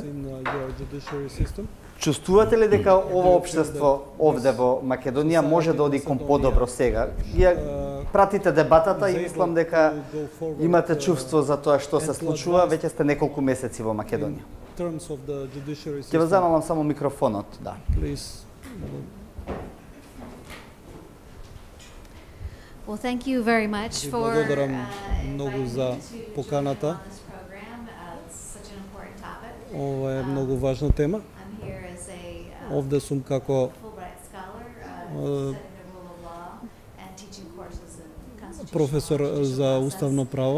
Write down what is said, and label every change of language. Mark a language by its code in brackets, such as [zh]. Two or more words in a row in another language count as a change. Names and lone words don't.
[mk] Чувствувате ли дека ова општество овде во Македонија може да оди кон подобро сега? Вие пратите дебатата и мислам дека имате чувство за тоа што се случува, веќе сте неколку месеци во Македонија. Ќе ве замолам само микрофонот, да. [en] Well, thank you very much for [mk] многу за поканата. Ова е многу важна тема. Овде сум како професор за уставно право.